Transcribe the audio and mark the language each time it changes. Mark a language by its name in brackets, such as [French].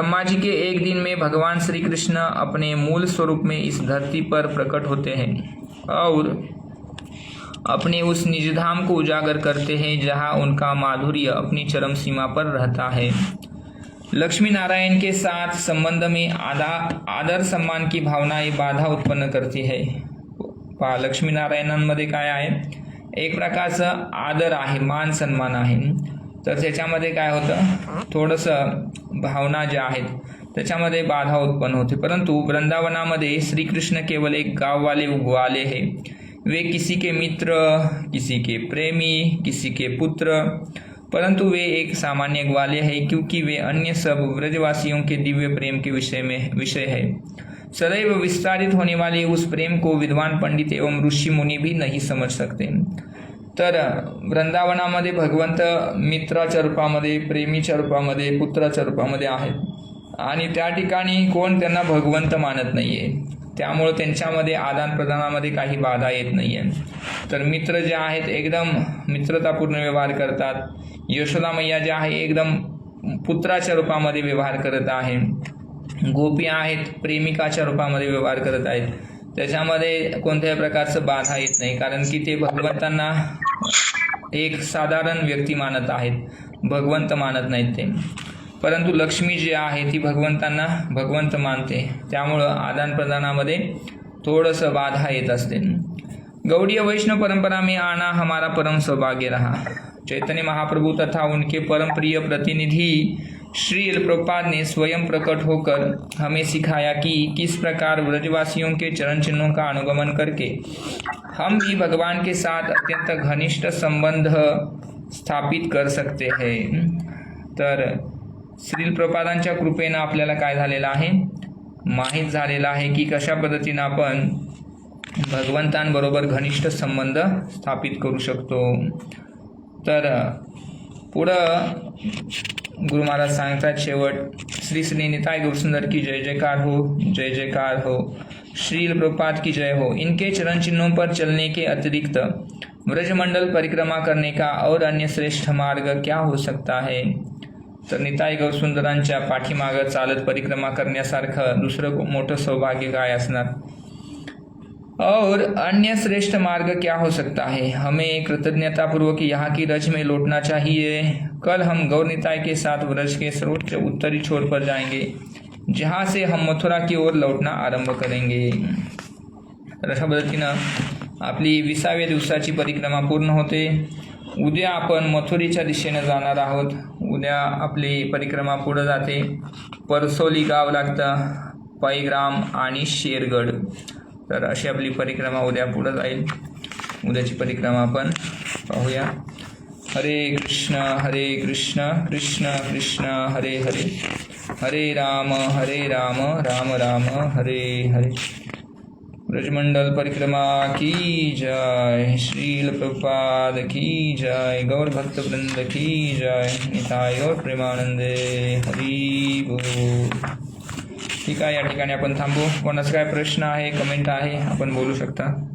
[Hindi] ब्रह्मा जी के एक दिन में भगवान श्री कृष्ण अपने मूल स्वरूप में इस धरती पर प्रकट होते हैं और अपने उस निजधाम को उजागर करते हैं जहां उनका माधुर्य अपनी चरम सीमा पर रहता है। लक्ष्मी नारायण के साथ संबंध में आदर सम्मान की भावनाएं बाधा उत्पन्न करती है। [Marathi] पहा, लक्ष्मीनारायणांमध्ये काय आहे, एक प्रकारचं आदर आहे, मान सन्मान आहे, तर त्याच्यामध्ये काय होतं, थोडंसं भावना ज्या आहेत त्याच्यामध्ये बाधा उत्पन्न होते। [Hindi] परंतु वृंदावनामध्ये श्रीकृष्ण केवल एक गाँव वाले हैं। वे किसी के मित्र, किसी के प्रेमी, किसी के पुत्र, परंतु वे एक सामान्य ग्वाले हैं क्योंकि वे अन्य सब व्रजवासियों के दिव्य प्रेम के विषय है। सदैव विस्तारित होने वाले उस प्रेम को विद्वान पंडित एवं ऋषि मुनि भी नहीं समझ सकते। [Marathi] तर वृंदावनामध्ये भगवंत मित्राच्या रूपामध्ये, प्रेमीच्या रूपामध्ये, पुत्राच्या रूपामध्ये आहेत आणि त्या ठिकाणी कोण त्यांना भगवंत मानत नाहीये, त्यामुळे त्यांच्यामध्ये आदान प्रदानामध्ये काही बाधा येत नाहीये। तर मित्र जे आहेत एकदम मित्रतापूर्ण व्यवहार करतात। यशोदा मैया जे आहे एकदम पुत्राच्या रूपामध्ये व्यवहार करत आहे। गोपी आहेत प्रेमिकाच्या रूपामध्ये व्यवहार करत आहेत। त्याच्यामध्ये कोणत्याही प्रकारचं बाधा येत नाही, कारण की ते भगवंतांना एक साधारण व्यक्ती मानत आहेत, भगवंत मानत नाहीत ते। परंतु लक्ष्मी जी आहे ती भगवंतांना भगवंत मानते, त्यामुळं आदान प्रदानामध्ये थोडंसं बाधा येत असते। [Hindi] गौड़ीय वैष्णव परंपरा में आना हमारा परम सौभाग्य रहा। चैतन्य महाप्रभु तथा उनके परम प्रिय प्रतिनिधि श्रील प्रभुपाद ने स्वयं प्रकट होकर हमें सिखाया कि किस प्रकार व्रजवासियों के चरण चिन्हों का अनुगमन करके हम भी भगवान के साथ अत्यंत घनिष्ठ संबंध स्थापित कर सकते हैं। [Marathi] तर श्रील प्रभुपादांच्या कृपेनं आपल्याला काय झालेलं आहे, माहीत झालेलं आहे की कशा पद्धतीनं आपण भगवंतांबरोबर घनिष्ठ संबंध स्थापित करू शकतो। तर पुढं गुरु महाराज सांगतात शेवट, [Hindi] श्री श्री निताई गौरसुंदर की जय जयकार हो, जय जयकार हो, श्रील प्रभुपाद की जय हो। इनके चरण चिन्हों पर चलने के अतिरिक्त ब्रजमंडल परिक्रमा करने का और अन्य श्रेष्ठ मार्ग क्या हो सकता है। [Marathi] तर निताई गौरसुंदरांच्या पाठीमागं चालत परिक्रमा करण्यासारखं दुसरं मोठं सौभाग्य काय असणार, [Hindi] और अन्य श्रेष्ठ मार्ग क्या हो सकता है। हमें कृतज्ञतापूर्वक यहाँ की रज में लौटना चाहिए। कल हम गौर निताई के साथ व्रज के सर्वोच्च उत्तरी छोर पर जाएंगे, जहाँ से हम मथुरा की ओर लौटना आरंभ करेंगे। [Marathi] तर अशा पद्धतीनं आपली 20व्या दिवसाची परिक्रमा पूर्ण होते। उद्या आपण मथुरेच्या दिशेने जाणार आहोत। उद्या आपली परिक्रमा पुढे जाते। परसोली गाव लागतं, पैग्राम आणि शेरगड। तर अशी आपली परिक्रमा उद्या पुढे जाईल। उद्याची परिक्रमा आपण पाहूया। [Sanskrit] हरे कृष्ण कृष्ण कृष्ण हरे हरे, हरे राम राम राम हरे हरे। [Hindi] ब्रजमंडल परिक्रमा की जय, श्रील प्रभुपाद की जय, गौर भक्त वृंद की जय, निताय और प्रेमानंदे हरि बोल। [Marathi] ठीक आहे, या ठिकाणी आपण थांबू। कोणाचा काय प्रश्न आहे, कमेंट आहे, आपण बोलू शकता।